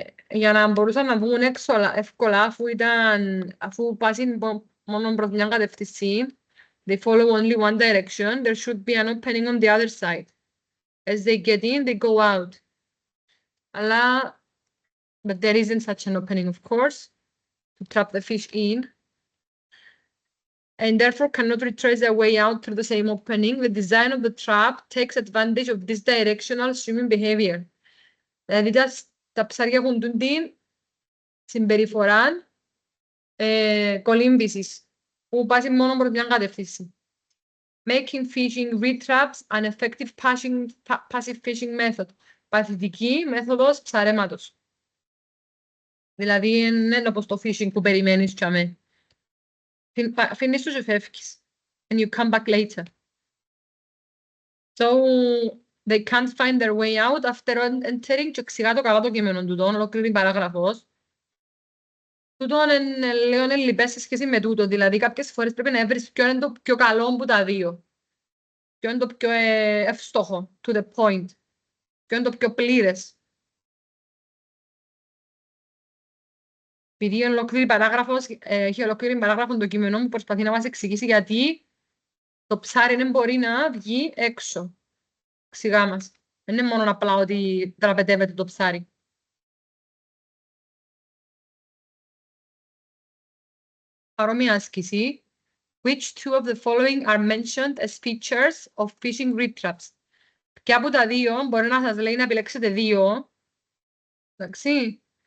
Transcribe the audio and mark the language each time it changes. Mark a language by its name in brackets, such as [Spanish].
[Greek] Για να μπορούσαν να βγουν έξω εύκολα, αφού πάσουν μόνο προς μια κατεύθυνση, [English] they follow only one direction, there should be an opening on the other side. As they get in, they go out. [Greek] Αλλά, [English] but there isn't such an opening, of course, to trap the fish in. And therefore cannot retrace their way out through the same opening. The design of the trap takes advantage of this directional swimming behavior. [Greek] Δηλαδή τα ψάρια έχουν την συμπεριφορά κολύμβησης, που πάσει μόνο προς μια κατεύθυνση. [English] Making fishing reed traps an effective passive fishing method. [Greek] Παθητική μέθοδος ψαρέματος. Δηλαδή, είναι όπως το fishing που περιμένεις και αμέ. Φύνεις τους και φεύγεις. [English] And you come back later. So, they can't find their way out after entering. [Greek] Και εξηγά το καλά το κείμενο του τον, ολόκληρη παράγραφος. Τούτον είναι λίγο ελλειπές σε σχέση με τούτο. Δηλαδή, κάποιες φορές πρέπει να βρεις ποιο είναι το πιο καλό από τα δύο. Ποιο είναι το πιο εύστοχο, [English] to the point. [Greek] Ποιο είναι το πιο πλήρες. Επειδή έχει ολόκληρη παράγραφο το κείμενο μου, προσπαθεί να μας εξηγήσει γιατί το ψάρι δεν μπορεί να βγει έξω. Εξηγά μας. Δεν είναι μόνο απλά ότι δραπετεύεται το ψάρι. Παρόμοια άσκηση. [English] Which two of the following are mentioned as features of fishing reed traps? [Greek] Ποια από τα δύο μπορεί να σας λέει να επιλέξετε δύο. Εντάξει.